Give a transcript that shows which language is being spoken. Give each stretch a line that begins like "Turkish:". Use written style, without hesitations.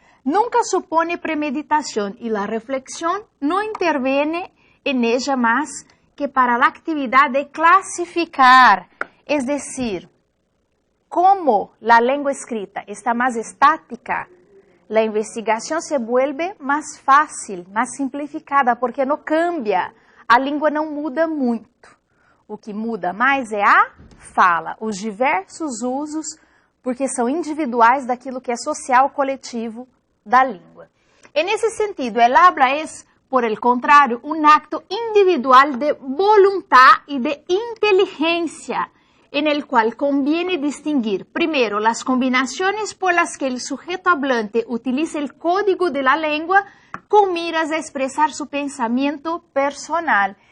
Spanish: Nunca supone premeditación y la reflexión no interviene en ella más que para la actividad de clasificar, es decir, como la lengua escrita está más estática, la investigación se vuelve más fácil, más simplificada, porque não cambia,
Portuguese: a língua não muda muito. O que muda mais é a fala, os diversos usos, porque são individuais daquilo que é social, coletivo da língua. E nesse sentido,
Spanish: el habla es, por el contrario, un acto individual de voluntad y de inteligencia, en el cual conviene distinguir, primero, las combinaciones por las que el sujeto hablante utiliza el código de la lengua con miras a expresar su pensamiento personal.